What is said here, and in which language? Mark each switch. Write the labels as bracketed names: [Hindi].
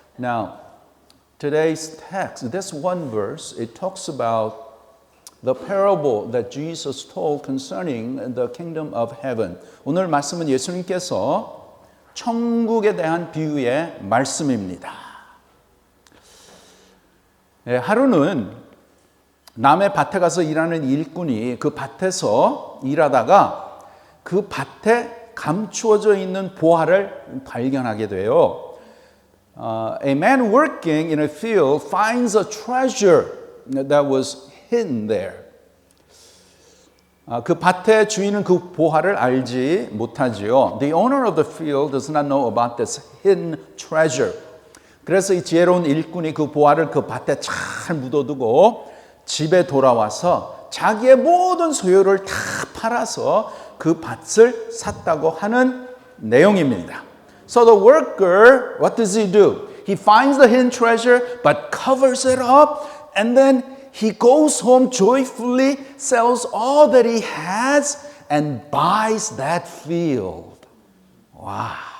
[English] Now, today's text, this one verse, it talks about the parable that Jesus told concerning the kingdom of heaven. [Korean] 오늘 말씀은 예수님께서 천국에 대한 비유의 말씀입니다. 하루는 남의 밭에 가서 일하는 일꾼이 그 밭에서 일하다가 그 밭에 감추어져 있는 보화를 발견하게 돼요. [English] A man working in a field finds a treasure that was hidden there. [Korean] 그 밭의 주인은 그 보화를 알지 못하지요. [English] The owner of the field does not know about this hidden treasure. [Korean] 그래서 이 지혜로운 일꾼이 그 보화를 그 밭에 잘 묻어두고 집에 돌아와서 자기의 모든 소유를 다 팔아서 그 밭을 샀다고 하는 내용입니다. [English] So the worker, what does he do? He finds the hidden treasure but covers it up and then he goes home joyfully, sells all that he has and buys that field. Wow.